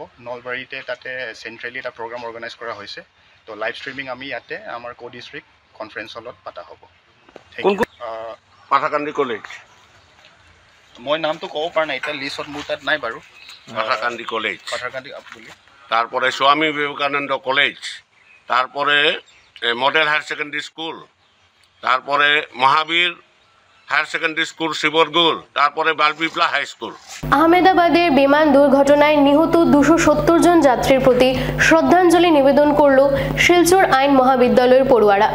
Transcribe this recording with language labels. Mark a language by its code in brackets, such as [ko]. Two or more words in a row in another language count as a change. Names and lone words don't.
[as] নলবাৰীতে তাতে চেণ্ট্ৰেলি এটা প্ৰগ্ৰাম অৰ্গেনাইজ কৰা হৈছে। তো [en] live streaming [as] আমি ইয়াতে আমাৰ [en] district conference hallত [as] পাতা হ'ব। পাথাৰকান্দি কলেজ, মই নামটো ক'ব পৰা নাই, এতিয়া লিষ্টত মোৰ তাত নাই বাৰু। পাথারকান্দি কলেজ, পাথারকান্দি বুলি, [bn] তারপরে স্বামী বিবেকানন্দ কলেজ, তারপরে মডেল হায়ার সেকেন্ডারি স্কুল, তারপরে মহাবীর হায়ার সেকেন্ডারি স্কুল শিবরগুল, তারপরে বালপিপলা হাই স্কুল। আহমেদাবাদের বিমান দুর্ঘটনায় নিহত 270 জন যাত্রীর প্রতি শ্রদ্ধাঞ্জলি নিবেদন করল শিলচর আইন মহাবিদ্যালয়ের পড়ুয়ারা।